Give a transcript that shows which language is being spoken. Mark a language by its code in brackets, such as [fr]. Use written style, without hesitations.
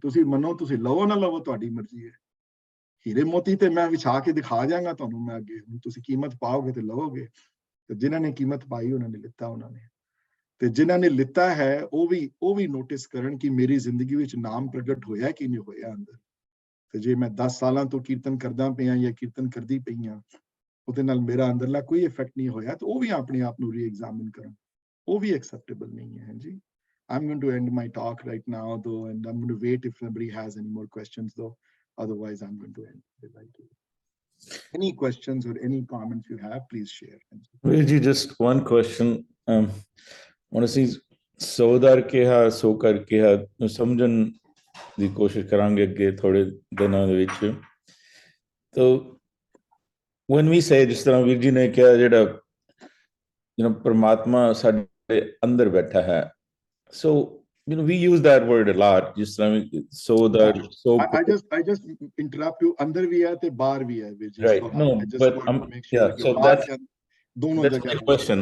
[pa] ਤੁਸੀਂ ਮੰਨੋ, ਤੁਸੀਂ ਲਵੋ ਨਾ ਲਵੋ, ਤੁਹਾਡੀ ਮਰਜ਼ੀ ਹੈ। ਹੀਰੇ ਮੋਤੀ ਤੇ ਮੈਂ ਵਿਛਾ ਕੇ ਦਿਖਾ ਜਾਵਾਂਗਾ ਤੁਹਾਨੂੰ ਮੈਂ ਅੱਗੇ, ਹੁਣ ਤੁਸੀਂ ਕੀਮਤ ਪਾਓਗੇ ਤੇ ਲਵੋਗੇ, ਤੇ ਜਿਨ੍ਹਾਂ ਨੇ ਕੀਮਤ ਪਾਈ ਉਹਨਾਂ ਨੇ ਲਿੱਤਾ, ਉਹਨਾਂ ਨੇ, ਤੇ ਜਿਨ੍ਹਾਂ ਨੇ ਲਿੱਤਾ ਹੈ ਉਹ ਵੀ ਨੋਟਿਸ ਕਰਨ ਕਿ ਮੇਰੀ ਜ਼ਿੰਦਗੀ ਵਿੱਚ ਨਾਮ ਪ੍ਰਗਟ ਹੋਇਆ ਕਿ ਨਹੀਂ ਹੋਇਆ ਅੰਦਰ। ਤੇ ਜੇ ਮੈਂ 10 ਸਾਲਾਂ ਤੋਂ ਕੀਰਤਨ ਕਰਦਾ ਪਿਆ ਜਾਂ ਕੀਰਤਨ ਕਰਦੀ ਪਈ ਹਾਂ, ਉਹਦੇ ਨਾਲ ਮੇਰਾ ਅੰਦਰਲਾ ਕੋਈ ਇਫੈਕਟ ਨਹੀਂ ਹੋਇਆ, ਤਾਂ ਉਹ ਵੀ ਆਪਣੇ ਆਪ ਨੂੰ ਰੀ-ਐਗਜ਼ਾਮਿਨ ਕਰਨ, ਉਹ ਵੀ ਐਕਸੈਪਟੇਬਲ ਨਹੀਂ ਹੈ ਜੀ। [en] I'm going to end my talk right now though, and I'm going to wait if anybody has any more questions though. Otherwise, I'm going to end it. Any questions or any comments you have, please share. Virji, just one question. [pa] Honestly, Sodar ਕਿਹਾ ਸੋ ਕਰ ਕਿਹਾ ਸਮਝਣ ਦੀ ਕੋਸ਼ਿਸ਼ ਕਰਾਂਗੇ ਅੱਗੇ ਥੋੜੇ ਦਿਨਾਂ ਦੇ ਵਿੱਚ। ਤਾਂ [en] when we say, [pa] ਜਿਸ ਤਰ੍ਹਾਂ ਵੀਰ ਜੀ ਨੇ ਕਿਹਾ, ਜਿਹੜਾ ਪਰਮਾਤਮਾ ਸਾਡੇ ਅੰਦਰ ਬੈਠਾ ਹੈ, [en] so we use that word a lot, [pa] ਜਿਸ ਤਰ੍ਹਾਂ Sodar, so [en] I just interrupt you, [pa] ਅੰਦਰ ਵੀ ਹੈ ਤੇ ਬਾਹਰ ਵੀ ਹੈ ਵੀਰ ਜੀ। [en] right, no, but so that's my question.